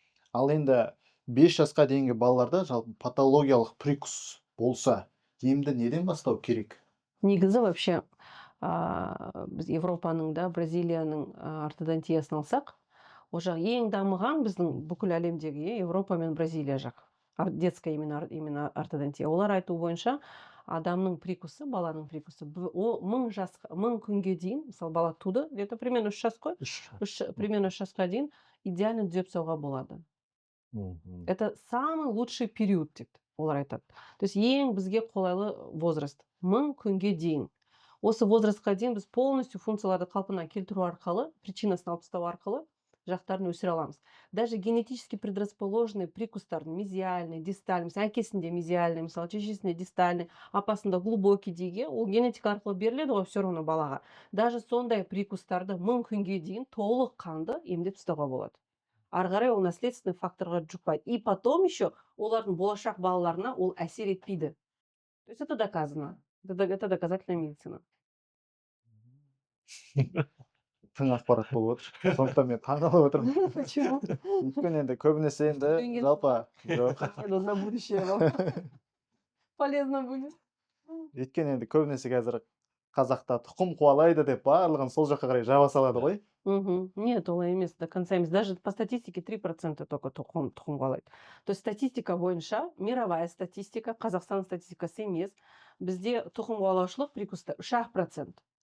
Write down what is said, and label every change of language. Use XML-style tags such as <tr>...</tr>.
<kk>Ал енді 5 жасқа дейінгі балаларда жалпы патологиялық прикус болса, емді неден бастау керек? Негізі вообще біз Европаның да, Бразилияның ортодонтиясын алсақ, ол жақ ең дамыған біздің бүкіл әлемдегі Европа мен Бразилия жақ.</kk> <ru>Детская именно ортодонтия.</ru> <kk>Олар айту бойынша адамның прикусы, баланың прикусы, ол 1000 күнге дейін, мысалы бала туды,</kk> <ru>где-то примерно</ru> <kk>3 жас қой, примерно 3 жасқа дейін идеально түзеп тастауға болады.</kk> <ru>Это самый лучший период</ru> <kk>дейді, олар айтады.</kk> <ru>То есть</ru> <kk>ең бізге қолайлы возраст 1000 күнге дейін. Осы возрастқа дейін біз полностью функцияларды қалпына келтіру арқылы, причинасын алып тастау арқылы жақтарын өсіре аламыз.</kk> <ru>Даже генетически предрасположенный</ru> <kk>прикустардың мезиальный, дистальный, мысалы әкесінде мезиальный, мысалы шешесінде дистальный, апасында глубокий деге, ол генетика арқылы беріледі ғой</kk> <ru>все равно</ru> <kk>балаға. Даже сондай прикустарды 1000 күнге дейін толық қанды емдеп тастауға болады. Ары қарай ол наследственный факторға жұқпайды.</kk> <ru>И потом еще</ru> <kk>олардың болашақ балаларына ол әсер етпейді.</kk> <ru>То есть это доказано. Это доказательная медицина.</ru> <kk>Тың ақпарат болып отыр. Сондықтан мен таңғалып отырмын.</kk> <ru>Почему?</ru> <kk>Өйткені енді көбінесе енді жалпы жоқ.</kk> <ru>На будущее вам полезно будет.</ru> <kk>Өйткені енді көбінесе қазір қазақта тұқым қуалайды деп барлығын сол жаққа қарай жаба салады ғой.</kk> <ru>Нет,</ru> <kk>олай емес,</kk> <ru>до конца емес. Даже по статистике 3% только</ru> <kk>тұқым қуалайды. То есть статистика бойынша,</kk> <ru>мировая статистика,</ru> <kk>Қазақстан статистикасы емес, бізде тұқым қуалаушылық прикуста 3%.</kk>